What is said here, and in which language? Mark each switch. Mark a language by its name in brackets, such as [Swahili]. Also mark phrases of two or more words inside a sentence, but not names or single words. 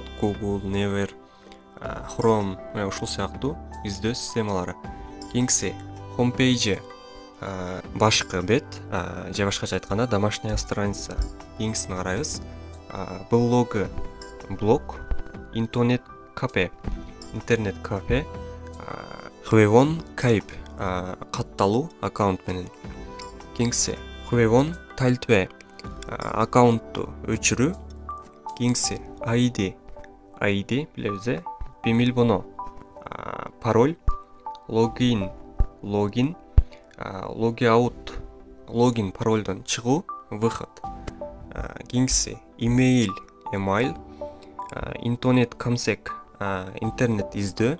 [Kyrgyz] Google, Naver, Chrome, ушул сыяктуу издөө системалары. Кийинкиси homepage. Башкы бет, же башкача айтканда [Russian] домашняя страница. [Kyrgyz] Кийинкисин карайбыз. Блогы. Блог. Интернет кафе. Интернет кафе. [Korean] 회원 가입. [Kyrgyz] Катталуу аккаунт менен. [Korean] Кийинкиси 회원 탈퇴. [Kyrgyz] Аккаунтту өчүрүү. Кийинкиси ID. ID билебиз, бемилбоно, пароль, логин, логиаут, логин парольдон чыгуу, выход. Кийинкиси имейл, интернет камсек, интернет издөө.